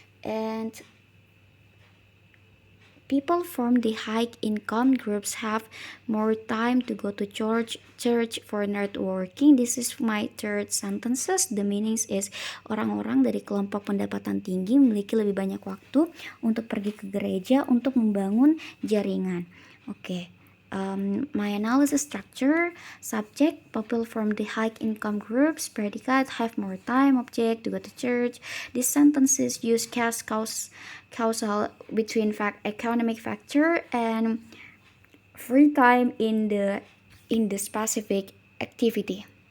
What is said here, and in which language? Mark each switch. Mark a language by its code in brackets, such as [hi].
[en] And people from the high income groups have more time to go to church for networking. This is my third sentences. The meanings is [id] orang-orang dari kelompok pendapatan tinggi memiliki lebih banyak waktu untuk pergi ke gereja untuk membangun jaringan. Okay. [en] My analysis structure: subject, people from the high income groups; predicate, have more time; object, to go to church. These sentences use causal between economic factor and free time in the specific activity.